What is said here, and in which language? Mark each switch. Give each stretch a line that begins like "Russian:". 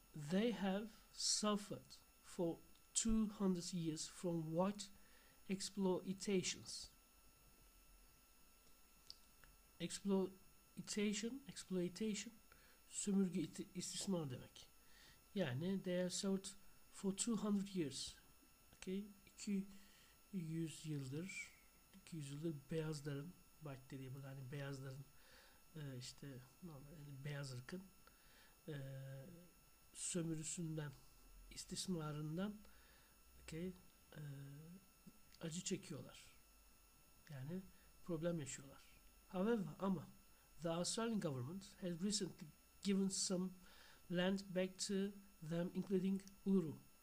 English: They have suffered for 200 years from white exploitations.
Turkish: Exploitation, sömürge, istismar demek.
English: Yani they have suffered for 200 years. Okay?
Turkish: 200 yıldır beyazların, white dediği burada hani beyazların işte normal, yani beyaz ırkın sömürüsünden, istismarından acı çekiyorlar. Yani problem yaşıyorlar.
English: However, ama the Australian government has recently given some land back to them, including Uluru.